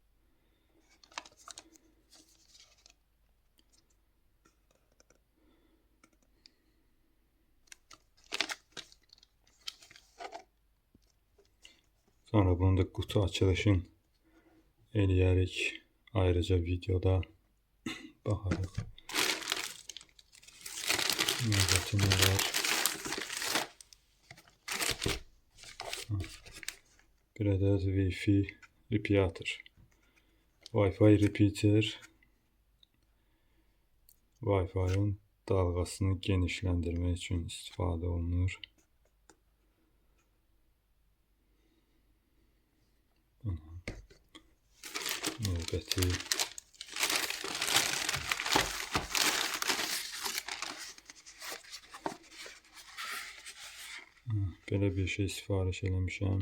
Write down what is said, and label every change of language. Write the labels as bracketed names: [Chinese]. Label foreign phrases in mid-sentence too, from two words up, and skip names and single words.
[Azerbaijani] Sonra bunu da kutu açılışın eləyərik ayrıca videoda. Baxarıq. Növbəti nə var? Bir ədəd [English] Wi-Fi repeater. Wi-Fi repeater [Azerbaijani] Wi-Fi'nin dalğasını genişləndirmək üçün istifadə olunur. Növbəti belə bir şey sifariş eləmişəm.